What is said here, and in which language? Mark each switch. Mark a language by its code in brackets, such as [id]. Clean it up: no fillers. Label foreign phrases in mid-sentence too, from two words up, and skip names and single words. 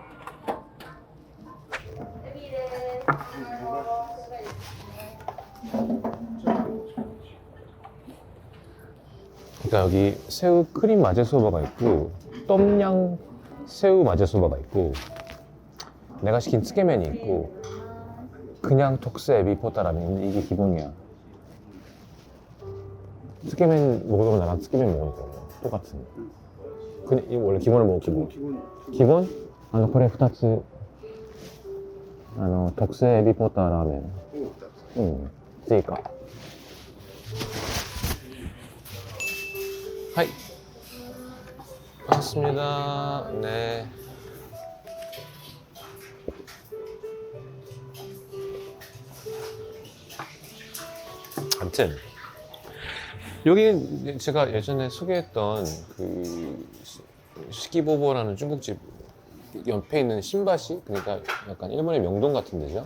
[ko] 그러니까 여기 새우 크림 마제소바가 있고, 똠양 새우 마제소바가 있고, 내가 시킨 츠케멘이 있고, 그냥 톡스 에비포타라면 이게 기본이야. 츠케멘 먹으면 나랑 츠케멘 먹을 거야. 똑같은. 그냥 이거 원래 기본을 먹고. 기본? 그래 [ja] 2つ 特製エビポターラーメン。追加。 [ko] はい。반갑습니다. 네. 아무튼 여기 제가 예전에 소개했던 그 시기보보라는 중국집 옆에 있는 신바시, 그러니까 약간 일본의 명동 같은 데죠.